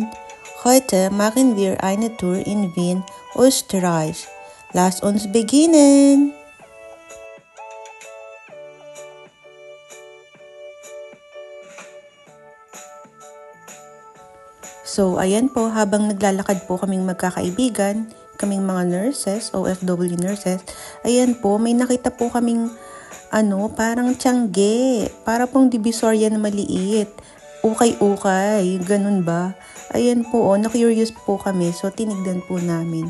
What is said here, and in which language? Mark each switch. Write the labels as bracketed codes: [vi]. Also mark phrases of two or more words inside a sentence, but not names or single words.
[de] Heute machen wir eine Tour in Wien, Österreich. Lasst uns beginnen! So, [tl] ayan po, habang naglalakad po kaming magkakaibigan, kaming mga nurses, [en] OFW nurses, [tl] ayan po, may nakita po kaming parang tiyangge, para pong divisoria na maliit. Ukay-ukay, ganun ba? Ayan po, na-curious po kami, so tinignan po namin.